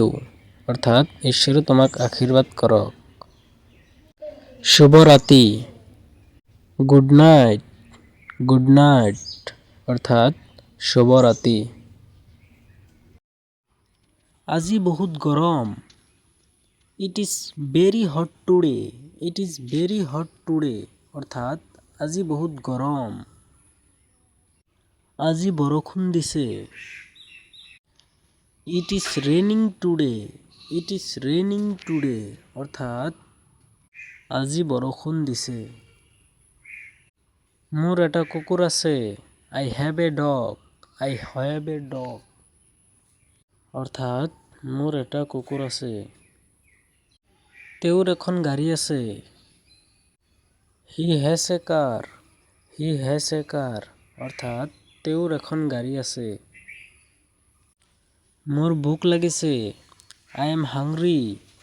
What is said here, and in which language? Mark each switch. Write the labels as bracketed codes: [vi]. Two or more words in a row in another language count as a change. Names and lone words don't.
[as] অৰ্থাৎ ঈশ্বৰে তোমাক আশীৰ্বাদ কৰক। শুভ ৰাতি। [en] good night. good night [as] অর্থাৎ শুভরাতি। আজি বহুত গরম। [en] it is very hot today. it is very hot today [as] অর্থাৎ আজি বহুত গরম। আজি বৰষুণ দিছে। [en] it is raining today. it is raining today [as] অর্থাৎ আজি বৰষুণ দিছে। মোৰ এটা কুকুৰ আছে। [en] I have a dog. I have a dog [as] অৰ্থাৎ মোৰ এটা কুকুৰ আছে। তেওঁৰ এখন গাড়ী আছে। [en] he has a car. he has a car [as] অৰ্থাৎ তেওঁৰ এখন গাড়ী আছে। মোৰ ভোক লাগিছে। [en] I am hungry.